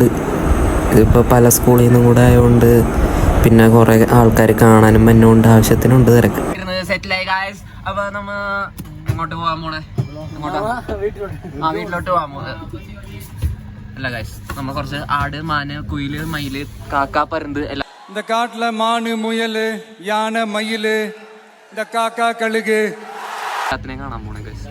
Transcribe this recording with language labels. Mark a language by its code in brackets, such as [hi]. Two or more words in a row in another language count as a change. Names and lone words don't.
[ml] ഇതിപ്പോൾ പല സ്കൂളിൽ നിന്നും കൂടെ ആയതുകൊണ്ട് പിന്നെ കുറേ ആൾക്കാർ കാണാനും മഞ്ഞുകൊണ്ട് ആവശ്യത്തിനുണ്ട് തിരക്ക്. അപ്പോൾ നമ്മ എങ്ങോട്ട് പോകാൻ പോണേ? വീട്ടിലോട്ട് പോകാൻ പോകുന്നത് അല്ല ഗൈസ്. നമ്മൾ കുറച്ച് ആട്, മാന്, കുയില്, മയില്, കാക്ക, പരുന്ത് എല്ലാം [ta] இந்த காட்டுல மானு, முயல், யானை, மயில், இந்த காக்கா, கழுகு [ml] എല്ലാത്തിനെയും കാണാൻ പോണേ ഗൈസ്.